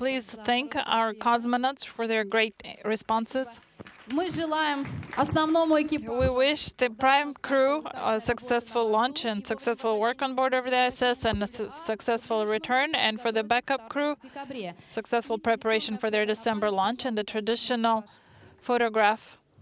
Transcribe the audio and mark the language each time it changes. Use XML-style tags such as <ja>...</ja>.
<en>Please thank our cosmonauts for their great responses.</en> <ru>Мы желаем основному экипажу.</ru> <en>We wish the prime crew a successful launch and successful work on board of the ISS and a successful return, and for the backup crew, successful preparation for their December launch and the traditional photograph.</en>